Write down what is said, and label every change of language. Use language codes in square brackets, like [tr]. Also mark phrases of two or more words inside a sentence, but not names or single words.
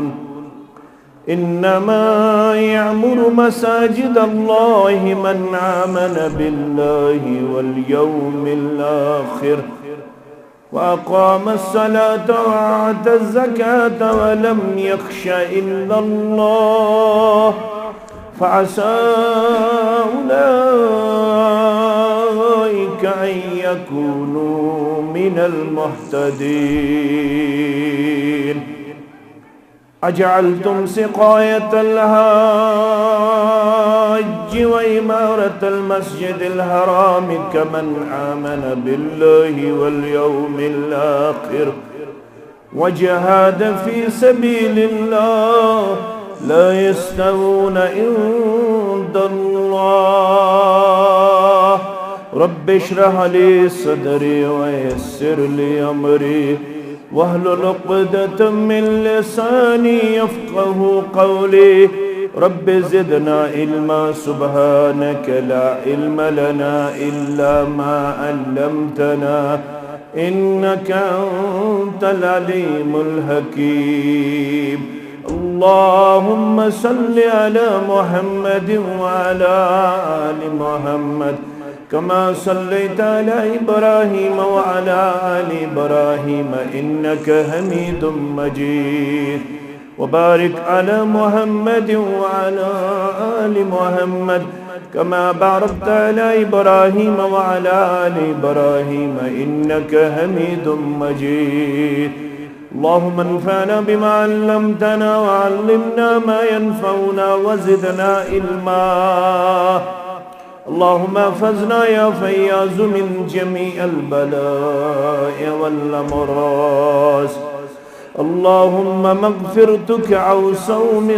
[ar] إنما يعمر مساجد الله من آمن بالله واليوم الآخر وأقام الصلاة وآتى الزكاة ولم يخش إلا الله فعسى أولئك أن يكونوا من المهتدين. أجعلتم سقاية الحاج وعمارة المسجد الحرام كمن آمن بالله واليوم الآخر وجاهد في سبيل الله لا يستوون عند الله. رب اشرح لي صدري ويسر لي أمري واحلل عقدة من لساني يفقهوا قولي. رب زدنا علما سبحانك لا علم لنا إلا ما علمتنا إنك أنت العليم الحكيم. اللهم صل على محمد وعلى آل محمد كما صليت على إبراهيم وعلى آل إبراهيم إنك حميد مجيد. وبارك على محمد وعلى آل محمد كما باركت على إبراهيم وعلى آل إبراهيم إنك حميد مجيد. اللهم انفعنا بما علمتنا وعلمنا ما ينفعنا وزدنا علما اللهم احفظنا يا فياض من جميع البلاء والأمراض اللهم مغفرتك أوسع من